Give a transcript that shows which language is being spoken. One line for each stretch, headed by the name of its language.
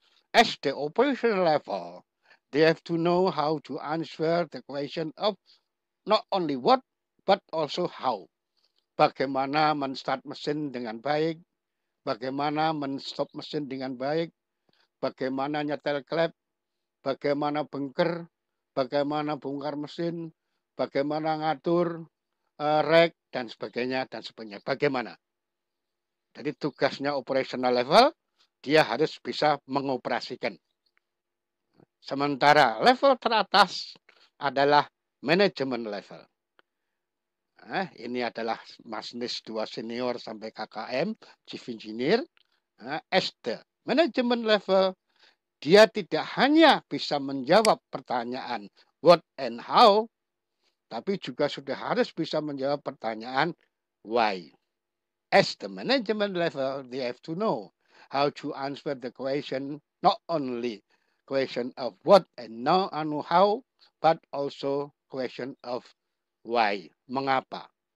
English: As the operational level, they have to know how to answer the question of not only what, but also how.
Indonesian: Bagaimana men-start mesin dengan baik, bagaimana men-stop mesin dengan baik, bagaimana nyetel klep, bagaimana bengker, bagaimana bongkar mesin, bagaimana ngatur rek, dan sebagainya, dan sebagainya. Bagaimana? Jadi tugasnya operational level, dia harus bisa mengoperasikan. Sementara level teratas adalah manajemen level. Ini adalah masinis 2 senior sampai KKM, chief engineer.
English: As the management level,
Indonesian: dia tidak hanya bisa menjawab pertanyaan
English: what and how,
Indonesian: tapi juga sudah harus bisa menjawab pertanyaan why.
English: As the management level, they have to know how to answer the question, not only question of what and how, but also question of why,
Indonesian: mengapa.